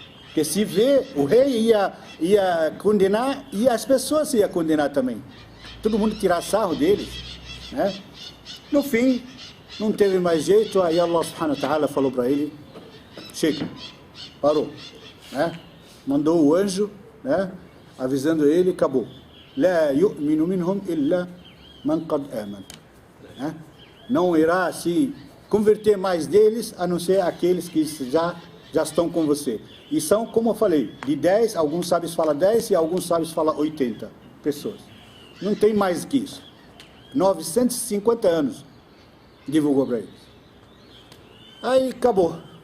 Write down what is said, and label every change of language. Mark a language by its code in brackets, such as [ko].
[pt] Porque se vê, o rei ia condenar, e as pessoas iam condenar também. Todo mundo tirar sarro deles, né? No fim, não teve mais jeito, aí Allah subhanahu wa ta'ala falou para ele: chega, parou, né? Mandou o anjo, né? Avisando ele, acabou. [ar] لا يؤمن منهم إلا من قد آمن. [pt] Não irá se converter mais deles, a não ser aqueles que já estão com você. E são, como eu falei, de 10, alguns sábios falam 10 e alguns sábios falam 80 pessoas. Não tem mais que isso. 950 anos divulgou para eles. Aí acabou.